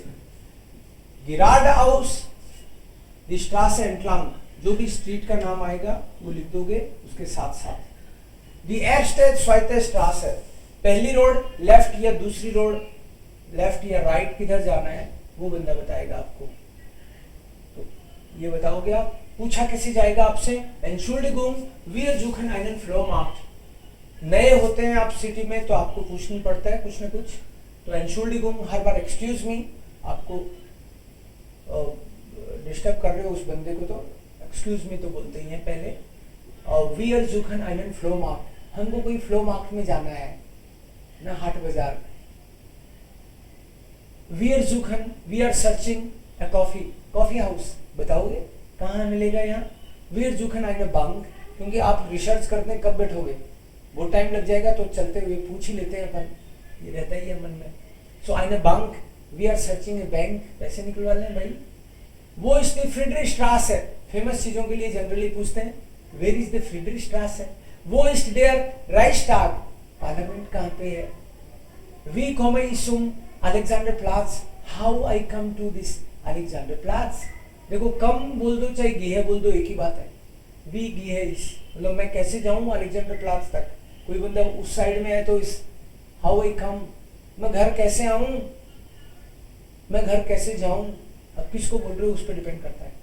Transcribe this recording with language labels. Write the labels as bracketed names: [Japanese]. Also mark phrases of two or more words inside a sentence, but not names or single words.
[Hindi] गिराड हाउस, [German] die Straße entlang, [Hindi] जो भी स्ट्रीट का नाम आएगा वो लिख दोगे उसके साथ साथ। [German] die erste zweite Straße, [Hindi] पहली रोड लेफ्ट या दूसरी रोड लेफ्ट या राइट किधर जाना है वो बंदा बताएगा आपको। तो ये बताओगे आप। पूछा कैसे जाएगा आपसे? [German] Entschuldigung, wir suchen einen Flohmarkt। [Hindi] नए होते हैं आप सिटी में तो आपको पूछनी पड़ता है कुछ ना कुछ। तो Entschuldigung हर बार [English] excuse me, [Hindi] आपको डिस्टर्ब कर रहे हो उस बंदे को तो [English] excuse me [Hindi] तो बोलते ही हैं पहले। [German] Wir suchen einen Flohmarkt, [Hindi] हमको कोई फ्लो मार्केट में जाना है ना, हाट बाजार। [German] Wir suchen, [English] we are searching a coffee, [Hindi] कॉफी हाउस बताओगे कहाँ मिलेगा यहाँ? [German] Wir suchen eine Bank, [Hindi] क्योंकि आप रिसर्च करते हैं कब बैठोगे, बहुत टाइम लग जाएगा तो चलते हुए पूछ ही लेते हैं अपन, ये रहता ही है मन में। [German] So eine Bank, [English] we are searching a bank, [Hindi] पैसे निकलवा लें भाई। वो इसलिए फ्रीडरिश स्ट्रास है, फेमस चीजों के लिए जनरली पूछते हैं [English] where is the [Hindi] फ्रीडरिश स्ट्रास है। [German] Wo ist der Reichstag, [Hindi] पार्लियामेंट कहाँ पे है। [German] Wie komme ich zum Alexanderplatz, [English] how I come to this Alexanderplatz. [Hindi] देखो कम बोल दो चाहे गेहे बोल दो एक ही बात है, [German] wie gehe is, [Hindi] मतलब मैं कैसे जाऊं अलेक्जेंडर प्लाट्स तक। कोई बंदा उस साइड में है तो इस [English] how I come, [Hindi] मैं घर कैसे आऊं, मैं घर कैसे जाऊं, अब किसको बोल रहे हो उस पर डिपेंड करता है।